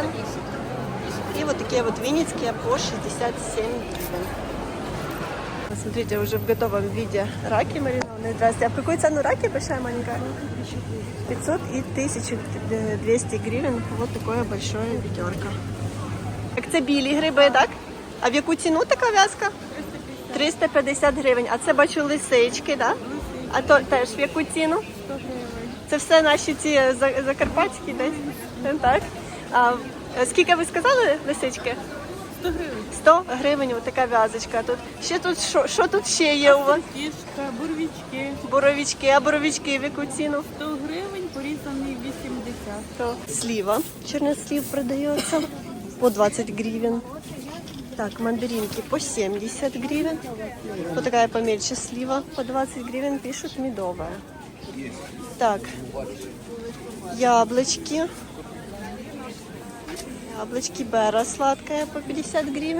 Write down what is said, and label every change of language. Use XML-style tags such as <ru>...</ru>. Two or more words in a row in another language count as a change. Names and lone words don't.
<ru>И вот такие вот винницкие по 67 гривен. Смотрите, уже в готовом виде раки маринованные. Здравствуйте. А в какую цену раки большая, маленькая? 500 и 1200 гривен. Вот такое большое ведерко.</ru> <uk>Так, це білі гриби, так? А в яку ціну така в'язка? 350 гривень. А це бачу лисички, так? А то теж в яку ціну? 100 гривень. Це все наші ці закарпатські десь? Так. А скільки ви сказали лисички? 100 гривень. 100 гривень, така в'язочка. Тут ще тут що тут ще є у вас? Кішка, бурвічки. Боровички, а боровички в яку ціну? 100 гривень, порізаний 80.</uk> <ru>То слива. Чернослив продається по 20 гривен. Так, мандаринки по 70 гривен. Вот такая помельче слива по 20 гривен. Пишут медовая. Так, яблочки. Яблочки Бера сладкая по 50 гривен.</ru>